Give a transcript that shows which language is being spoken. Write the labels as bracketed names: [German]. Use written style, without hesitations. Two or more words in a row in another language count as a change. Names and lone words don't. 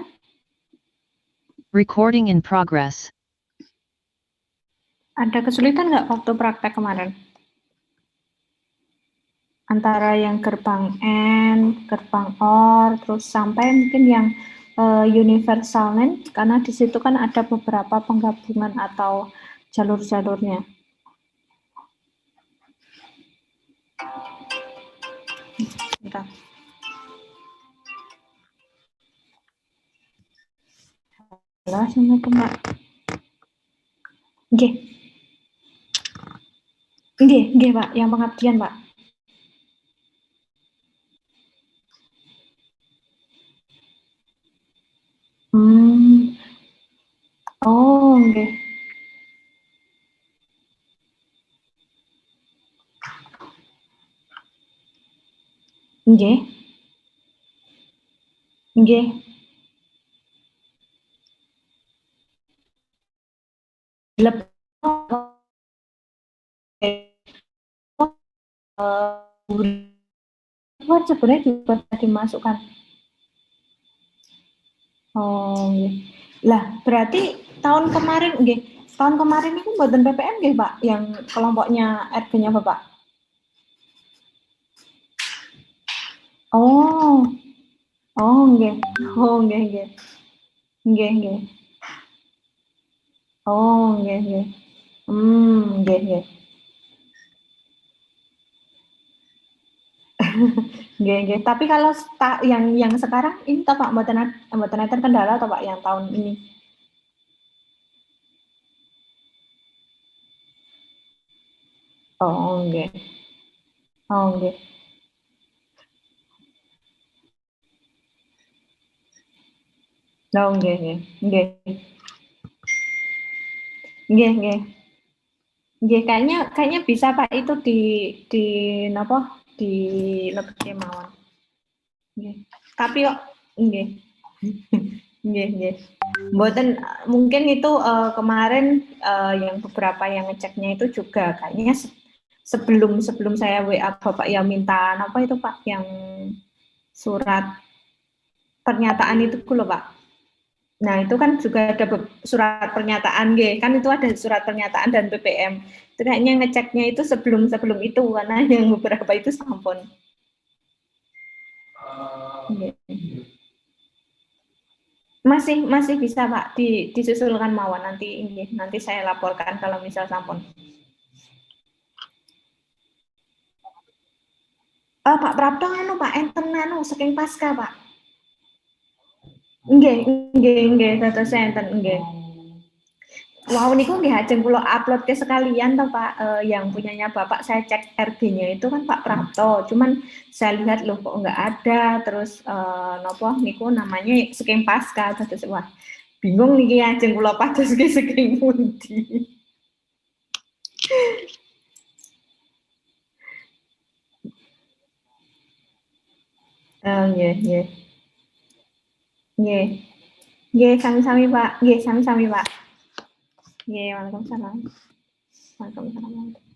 [English] Recording in progress. [Indonesian] Ada kesulitan nggak waktu praktek kemarin? Antara yang gerbang AND, gerbang OR, terus sampai mungkin yang universal NAND, karena di situ kan ada beberapa penggabungan atau jalur-jalurnya. Bentar. Halo, Assalamualaikum, Mbak. [Javanese] Nggih. [Indonesian] Nggih, Pak, yang pengabdian, Pak. [Javanese] Oh, nggih. Nggih. Nggih. [Indonesian] Sebenarnya juga dimasukkan. Oh, nggih. Lah, berarti tahun kemarin nggih, tahun kemarin itu mboten PPM nggih, Pak, yang kelompoknya RG-nya Bapak? Oh. [Javanese] Oh, nggih. Oh, nggih, nggih. Nggih, nggih. Oh, nggih, nggih. Nggih, nggih. Nggih, nggih. [Indonesian] Tapi kalau yang sekarang ini toh Pak, [Javanese] mboten enten [Indonesian] kendala toh Pak yang tahun ini? [Javanese] Oh, nggih. Oh, nggih. Oh, nggih, nggih. Nggih. Nggih, nggih. Nggih, [Indonesian] kayaknya bisa Pak itu di napa, di lebih mawon. [Javanese] Nggih. Tapi kok nggih. Nggih, nggih. [Indonesian] Mboten mungkin itu kemarin yang beberapa yang ngeceknya itu juga kayaknya sebelum sebelum saya WA Bapak yang minta apa itu Pak yang surat pernyataan itu loh Pak. Nah, itu kan juga ada surat pernyataan nggih, kan itu ada surat pernyataan dan BPM. Itu kayaknya ngeceknya itu sebelum itu karena yang beberapa itu sampun. [Javanese] Nggih. [Indonesian] Masih masih bisa Pak disusulkan mawon nanti saya laporkan kalau misal sampun. [Javanese] Pak Prapto anu Pak enten anu saking pasca Pak. Nggih, nggih dados enten nggih. [Indonesian] Wow, [Javanese] niku nggih ajeng kula [Indonesian] upload ke sekalian toh Pak, yang punyanya Bapak saya cek RG-nya itu kan Pak Prapto, cuman saya lihat loh kok nggak ada, terus [Javanese] nopo niku [Indonesian] namanya [Javanese] saking pasca dados wah bingung niki ajeng kula pados ki saking pundi. Oh, nggih, nggih. Nggih. Nggih, sami-sami Pak. Nggih, sami-sami Pak. Nggih, [Arabic] waalaikumsalam. Waalaikumsalam.